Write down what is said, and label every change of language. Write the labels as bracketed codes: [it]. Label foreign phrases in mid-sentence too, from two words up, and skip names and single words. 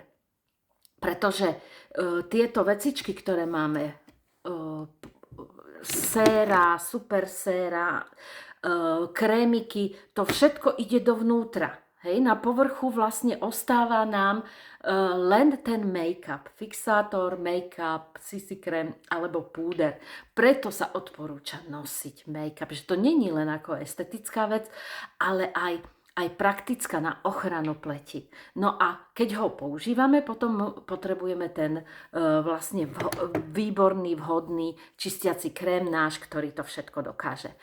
[sk] Pretože tieto vecičky, ktoré máme, séra, super séra, krémiky, to všetko ide dovnútra. Hej, na povrchu vlastne ostáva nám len ten make-up, fixátor, make-up, CC krém alebo púder. Preto sa odporúča nosiť make-up, že to není len ako estetická vec, ale aj praktická na ochranu pleti. No a keď ho používame, potom potrebujeme ten vlastne výborný, vhodný čistiaci krém náš, ktorý to všetko dokáže.